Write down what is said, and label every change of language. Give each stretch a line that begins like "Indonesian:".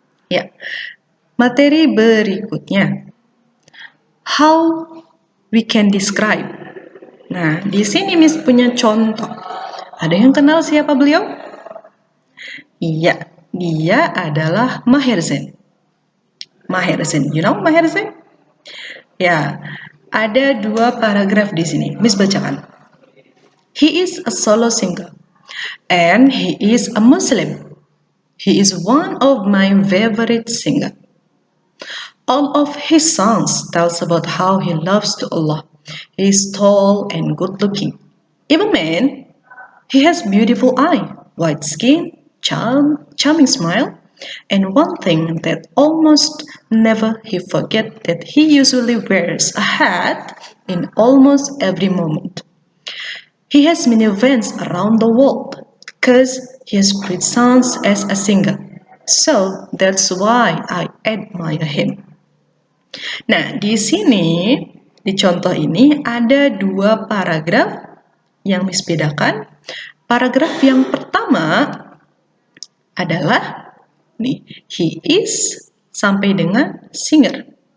Indonesian: Ya, materi berikutnya.
English: How we can describe.
Indonesian: Nah, di sini Miss punya contoh. Ada yang kenal siapa beliau? Iya, dia adalah Maher Zain. Maher Zain,
English: you know Maher Zain?
Indonesian: Ya, ada dua paragraf di sini. Miss bacakan.
English: He is a solo singer and he is a Muslim. He is one of my favorite singers. All of his songs tells about how he loves to Allah. He is tall and good looking. Even man, he has beautiful eye, white skin, charming smile, and one thing that almost never he forget that he usually wears a hat in almost every moment. He has many events around the world because he has great songs as a singer. So that's why I admire him.
Indonesian: Nah, di sini, di contoh ini ada dua paragraf yang Miss bedakan. Paragraf yang pertama adalah nih, he is sampai dengan singer.